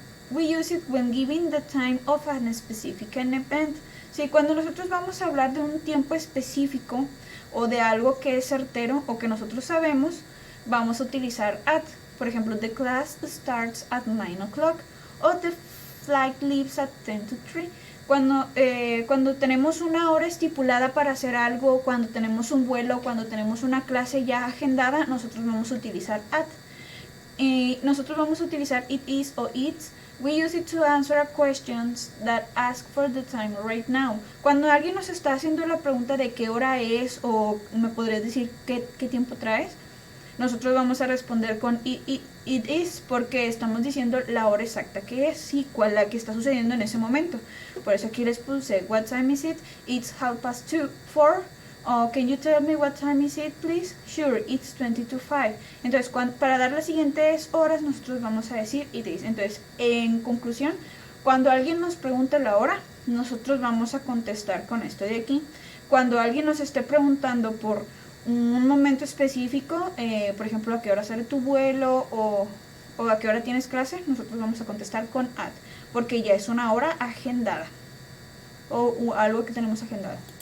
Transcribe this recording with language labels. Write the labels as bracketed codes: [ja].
[en] We use it when giving the time of a specific event. [es] Sí, cuando nosotros vamos a hablar de un tiempo específico o de algo que es certero o que nosotros sabemos, vamos a utilizar at. Por ejemplo, [en] the class starts at 9 o'clock o the flight leaves at 10 to 3. [es] Cuando tenemos una hora estipulada para hacer algo, cuando tenemos un vuelo, cuando tenemos una clase ya agendada, nosotros vamos a utilizar at. Nosotros vamos a utilizar it is o it's. [en] We use it to answer a questions that ask for the time right now. [es] Cuando alguien nos está haciendo la pregunta de qué hora es o me podrías decir qué tiempo traes, nosotros vamos a responder con it is porque estamos diciendo la hora exacta que es y cuál la que está sucediendo en ese momento. Por eso aquí les puse [en] what time is it? It's 4:30. Oh, can you tell me what time is it, please? Sure, it's 20 to 5. [es] Entonces, para dar las siguientes horas, nosotros vamos a decir it is. Entonces, en conclusión, cuando alguien nos pregunte la hora, nosotros vamos a contestar con esto de aquí. Cuando alguien nos esté preguntando por un momento específico, por ejemplo, a qué hora sale tu vuelo o a qué hora tienes clase, nosotros vamos a contestar con at, porque ya es una hora agendada o algo que tenemos agendado.